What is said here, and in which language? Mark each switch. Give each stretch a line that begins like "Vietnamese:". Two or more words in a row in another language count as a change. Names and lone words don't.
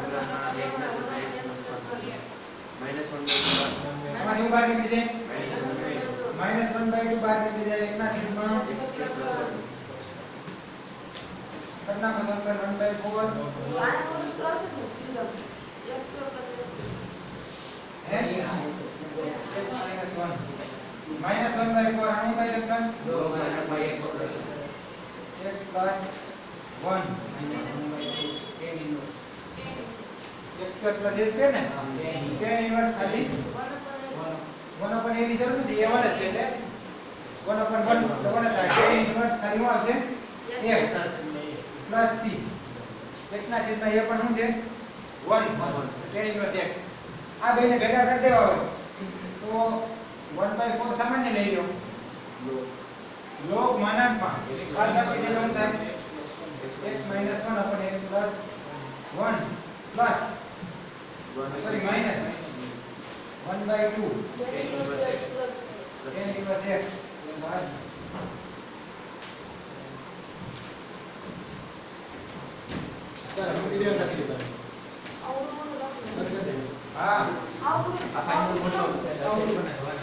Gujarati: એમાંથી શું બહાર નીકળી જાય minus 1/2 બહાર નીકળી જાય એકના છેદમાં કરનાખો સંકલન 1/4 હે
English: x minus 1 minus 1/4
Gujarati: આનું કઈ સંકલન
English: x plus 1 x square plus a square
Gujarati: ને
English: tan inverse
Gujarati: ખાલી
English: 1 upon a
Gujarati: ની જરૂર નથી a 1 જ છે એટલે
English: 1 upon 1
Gujarati: એટલે 1 થાય
English: tan inverse
Gujarati: ખાલી શું આવશે
English: x plus c
Gujarati: x ના છેદમાં a પણ શું છે 1
English: tan inverse x
Gujarati: આ બેને ભેગા કરી દેવા હોય તો 1/4 સામાન્ય લઈ લો
English: log
Gujarati: માનાંકમાં બાદબાકી છે શું થાય
English: x minus 1 upon x plus 1 plus sorry minus 1/2 tan inverse x plus
Gujarati: ચાલો હું વિડિયો લખી દઉં હા આવું આવું બનાવી